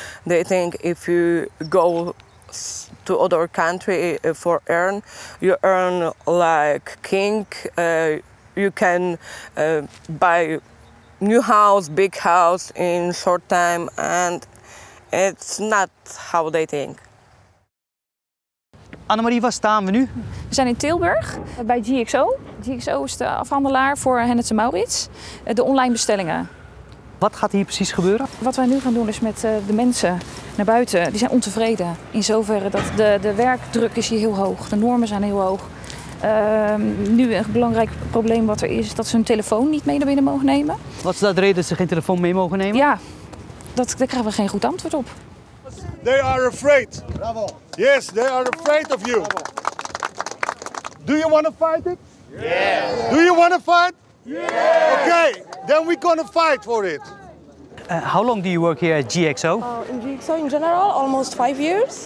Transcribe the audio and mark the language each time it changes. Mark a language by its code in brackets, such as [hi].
[en] They think if you go to other country you earn like king. You can buy new house, big house in short time, and it's not how they think. [nl] Annemarie, waar staan we nu? We zijn in Tilburg bij GXO. GXO is de afhandelaar voor Hennet & Maurits, de online bestellingen. Wat gaat hier precies gebeuren? Wat wij nu gaan doen is met de mensen naar buiten, die zijn ontevreden. In zoverre dat de werkdruk is hier heel hoog, de normen zijn heel hoog. Nu een belangrijk probleem wat er is dat ze hun telefoon niet mee naar binnen mogen nemen. Wat is dat de reden dat ze geen telefoon mee mogen nemen? Ja, daar krijgen we geen goed antwoord op. [en] They are afraid. Bravo. Yes, they are afraid of you. Bravo. Do you want to fight it? Yes. Do you want to fight? Yes. Okay, then we're going to fight for it. How long do you work here at GXO? In GXO in general, almost 5 years.